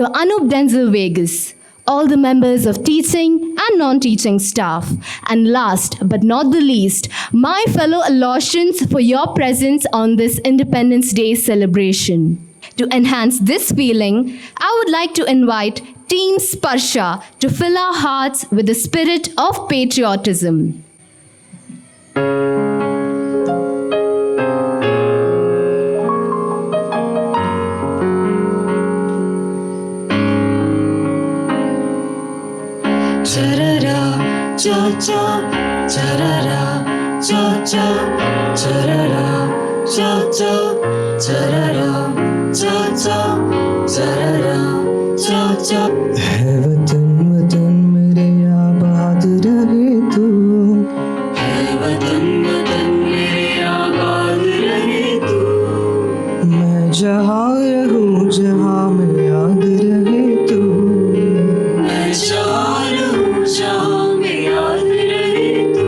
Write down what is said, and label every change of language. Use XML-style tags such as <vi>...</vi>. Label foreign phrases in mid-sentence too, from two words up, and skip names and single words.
<en>Anup Denzel Vegas, all the members of teaching and non-teaching staff, and last but not the least, my fellow Aloysians for your presence on this Independence Day celebration. To enhance this feeling, I would like to invite Team Sparsha to fill our hearts with the spirit of patriotism. Cha-ra-ra, cha-cha, cha-ra-ra, cha-cha, cha-ra-ra, cha-cha, cha-ra-ra, cha-cha, cha-ra-ra, cha-cha.</en> <hi>है वतन वतन मेरे आबाद रहे तू, है वतन वतन मेरे आबाद रहे तू, मैं जहाँ रहूँ जहाँ में याद रहे तू, मैं जहाँ रहूँ जहाँ में याद रहे तू,</hi>